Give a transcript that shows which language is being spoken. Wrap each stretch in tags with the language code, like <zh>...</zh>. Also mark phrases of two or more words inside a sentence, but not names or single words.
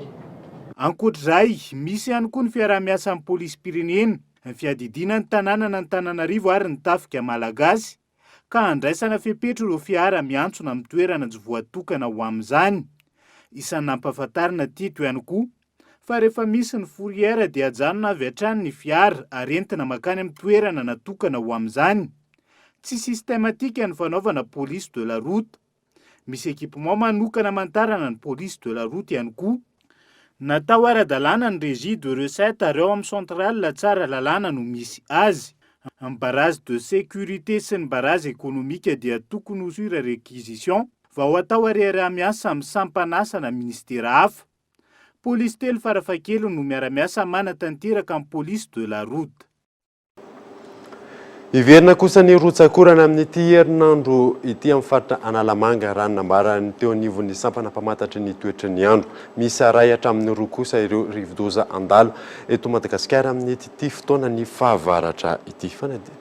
<mg>Ankoatr'izay, misy ihany koa ny fiarah-miasa amin'ny polisy-pirenena, ny fiadidina ny tanàna na ny Tananarivo ary ny tafika malagasy ka andraisana fepetra ireo fiara miantsona amin'ny toerana tsy voatokana ho amin'izany. Isan'ny nampahafantarina tito ihany koa fa rehefa misy ny fourrière dia ajanona avy hatrany ny fiara ary entina makany amin'ny toerana natokana ho amin'izany. Tsy systématique ny fanaovana</mg> <fr>police de la route.</fr> <mg>Misy équipement manokana mantarana ny</mg> <fr>police de la route</fr> <mg>ihany koa. Natao ara-dalàna ny</mg> <fr>régie de recette</fr> <mg>ary ao amin'ny centrale tsara lalàna no misy azy. Ny barazy</mg> <fr>de sécurité</fr> <mg>sy ny barazy économique dia tokony ho</mg> <fr>sur réquisition</fr> <mg>va ho atao ariara-miasa amin'ny sampanasana ministera hafa. Polisy telo farafakely no miara-miasa manatanteraka amin'ny</mg> <fr>police de la route.</fr> <mg>Iverina kosa ny rotsakorana amin'ity herinandro ity amin'ny faritra Analamanga raha nambarany teo anivon'ny sampana mpamatatra ny toetry ny andro. Misy aray hatramin'ny roa kosa ireo rivodoza andalo eto Madagasikara amin'ny ity fotoana ny fahavaratra ity fanadina.</mg>